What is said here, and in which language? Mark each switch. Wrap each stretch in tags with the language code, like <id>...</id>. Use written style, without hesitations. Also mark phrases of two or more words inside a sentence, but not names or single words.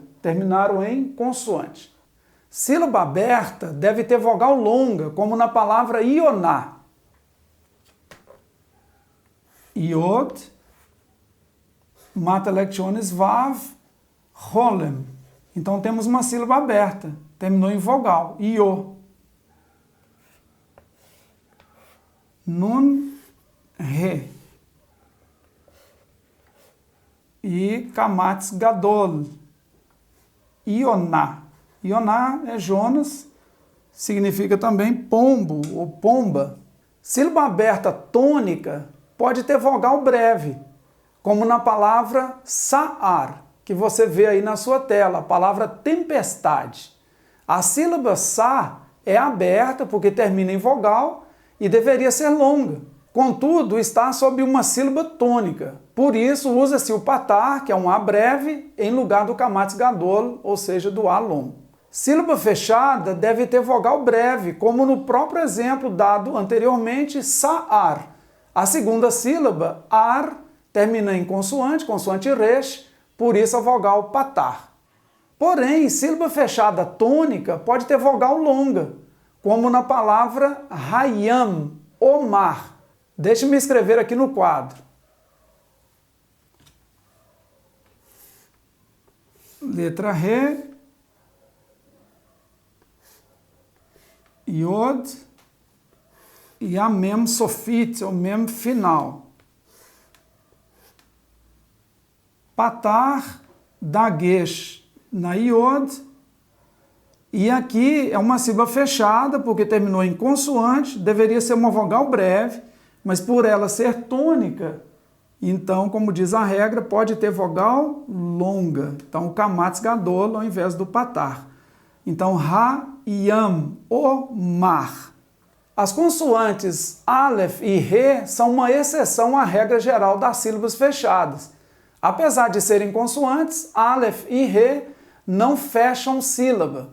<pt>Terminaram em consoante. Sílaba aberta deve ter vogal longa, como na palavra ioná. Iod,</pt> <la>mata electiones</la> <pt>vav, rolem. Então temos uma sílaba aberta, terminou em vogal, io. Nun, re. E</pt> <he>kamatz gadol,</he> <pt>ioná. Ioná é Jonas, significa também pombo ou pomba. Sílaba aberta tônica pode ter vogal breve, como na palavra sa'ar, que você vê aí na sua tela, a palavra tempestade. A sílaba sa é aberta porque termina em vogal e deveria ser longa. Contudo, está sob uma sílaba tônica. Por isso, usa-se o patar, que é um A breve, em lugar do</pt> <he>kamatz gadol,</he> <pt>ou seja, do A longo. Sílaba fechada deve ter vogal breve, como no próprio exemplo dado anteriormente, sa'ar. A segunda sílaba, ar, termina em consoante, consoante resh, por isso a vogal patar. Porém, sílaba fechada tônica pode ter vogal longa, como na palavra hayam, o mar. Deixe-me escrever aqui no quadro. Letra Re, Iod e a</pt> <he>mem sofit,</he> <pt>ou mem final. Patar, dagesh na Iod. E aqui é uma sílaba fechada, porque terminou em consoante, deveria ser uma vogal breve, mas por ela ser tônica, então, como diz a regra, pode ter vogal longa. Então, o</pt> <he>kamatz gadol</he> <pt>ao invés do patar. Então, ra, yam, o mar. As consoantes aleph e re são uma exceção à regra geral das sílabas fechadas. Apesar de serem consoantes, aleph e re não fecham sílaba.</pt>